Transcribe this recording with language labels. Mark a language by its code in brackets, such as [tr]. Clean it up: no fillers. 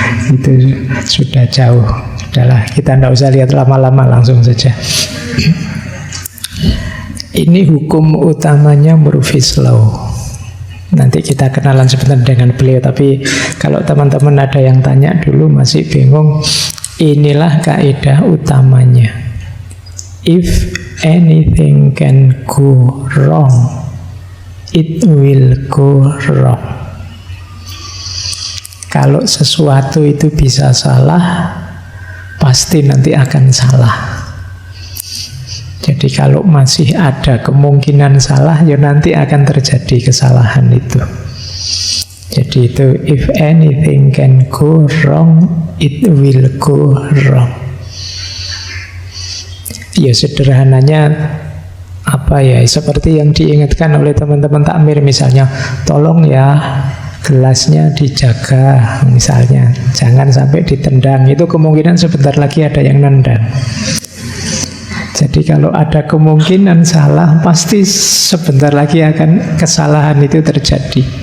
[id] Itu sudah jauh. Sudahlah, kita tidak usah lihat lama-lama, langsung saja. Ini hukum utamanya Murphy's Law. Nanti kita kenalan sebentar dengan beliau. Tapi kalau teman-teman ada yang tanya dulu masih bingung, inilah kaidah utamanya. [en] If anything can go wrong, it will go wrong. [id] Kalau sesuatu itu bisa salah, pasti nanti akan salah. Jadi kalau masih ada kemungkinan salah, ya nanti akan terjadi kesalahan itu. Jadi itu [en] if anything can go wrong, it will go wrong. [id] Ya sederhananya apa ya, seperti yang diingatkan oleh teman-teman takmir misalnya, tolong ya gelasnya dijaga misalnya, jangan sampai ditendang. Itu kemungkinan sebentar lagi ada yang nendang. Jadi kalau ada kemungkinan salah, pasti sebentar lagi akan kesalahan itu terjadi.